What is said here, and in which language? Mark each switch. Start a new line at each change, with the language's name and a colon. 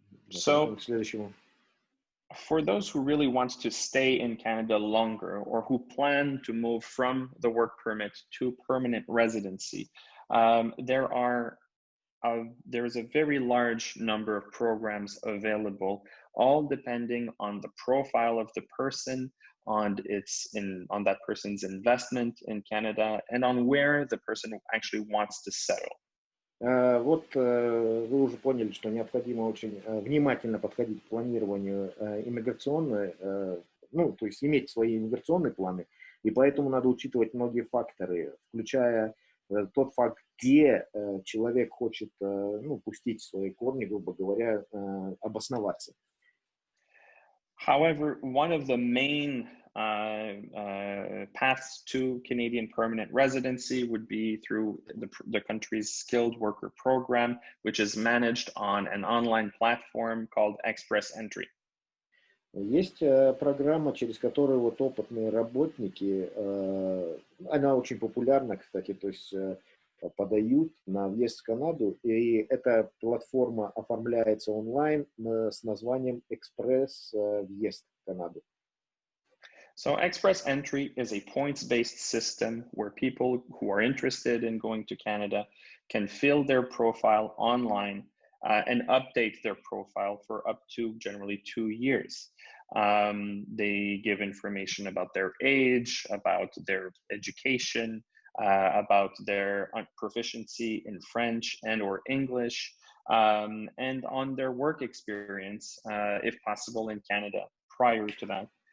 English: So, for those who really want to stay in Canada longer or who plan to move from the work permit to permanent residency, there is a very large number of programs available, all depending on the profile of the person, on that person's investment in Canada, and on where the person actually wants to settle.
Russian: Вот вы уже поняли, что необходимо очень внимательно подходить к планированию иммиграционной, то есть иметь свои иммиграционные планы, и поэтому надо учитывать многие факторы, включая тот факт, где человек хочет пустить свои корни, грубо говоря, обосноваться.
English: However, one of the main paths to Canadian permanent residency would be through the country's skilled worker program, which is managed on an online platform called Express Entry.
Russian: Есть программа, через которую вот опытные работники, она очень популярна, кстати, то есть подают на въезд в Канаду, и эта платформа оформляется онлайн с названием «Экспресс въезд в Канаду».
English: So Express Entry is a points-based system where people who are interested in going to Canada can fill their profile online, and update their profile for up to generally 2 years. They give information about their age, about their education, about their proficiency in French and or English, and on their work experience, if possible, in Canada prior to that.